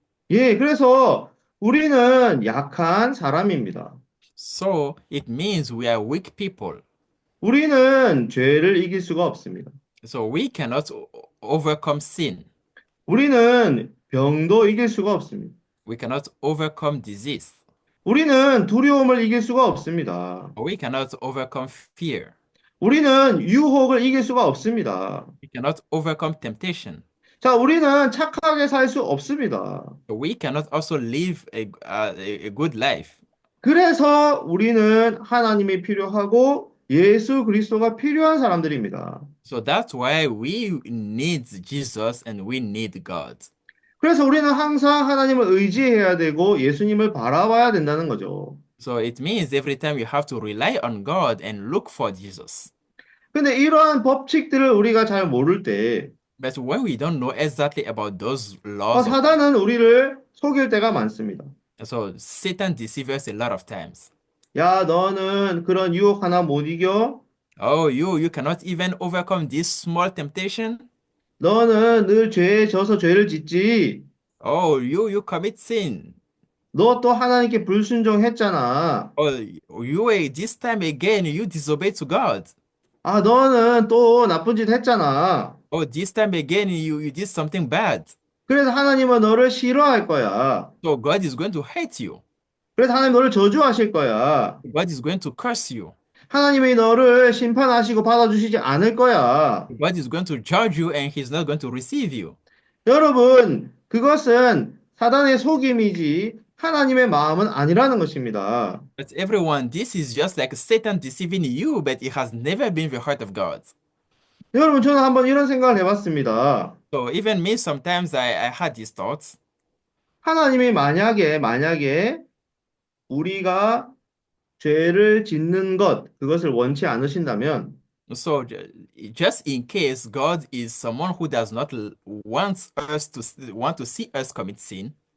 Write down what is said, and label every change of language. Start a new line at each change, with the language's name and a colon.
Korean: 예, 그래서 우리는 약한 사람입니다.
English: So it means we are weak people.
Korean: 우리는 죄를 이길 수가 없습니다.
English: So we cannot overcome sin.
Korean: 우리는 병도 이길 수가 없습니다.
English: We cannot overcome disease.
Korean: 우리는 두려움을 이길 수가 없습니다.
English: We cannot overcome fear.
Korean: 우리는 유혹을 이길 수가 없습니다.
English: We cannot overcome temptation.
Korean: 자, 우리는 착하게 살 수 없습니다.
English: We cannot also live a good life.
Korean: 그래서 우리는 하나님이 필요하고 예수 그리스도가 필요한 사람들입니다.
English: So that's why we need Jesus and we need God.
Korean: 그래서 우리는 항상 하나님을 의지해야 되고 예수님을 바라봐야 된다는 거죠.
English: So it means every time you have to rely on God and look for Jesus.
Korean: 근데 이러한 법칙들을 우리가 잘 모를 때
English: But when we don't know exactly about those laws,
Korean: 사단은 우리를 속일 때가 많습니다.
English: so Satan deceives us a lot of times.
Korean: 야, 너는 그런 유혹 하나 못 이겨?
English: Oh, you cannot even overcome this small temptation.
Korean: 너는 늘 죄에 져서 죄를 짓지.
English: Oh, you commit sin.
Korean: 너 또 하나님께 불순종했잖아.
English: Oh, this time again you disobey to God.
Korean: 아, 너는 또 나쁜 짓 했잖아.
English: Oh, this time again you did something bad.
Korean: 그래서 하나님은 너를 싫어할 거야.
English: So God is going to hate you.
Korean: 그래서 하나님 너를 저주하실 거야.
English: God is going to curse you.
Korean: 하나님이 너를 심판하시고 받아주시지 않을 거야.
English: God is going to judge you and he's not going to receive you.
Korean: 여러분, 그것은 사단의 속임이지 하나님의 마음은 아니라는 것입니다.
English: But everyone, this is just like Satan deceiving you, but it has never been the heart of God.
Korean: 여러분, 저는 한번 이런 생각을 해봤습니다.
English: So even me, sometimes I had these thoughts.
Korean: 하나님이 만약에 우리가 죄를 짓는 그것을 원치 않으신다면
English: So just in case God is someone who does not want to see us commit sin,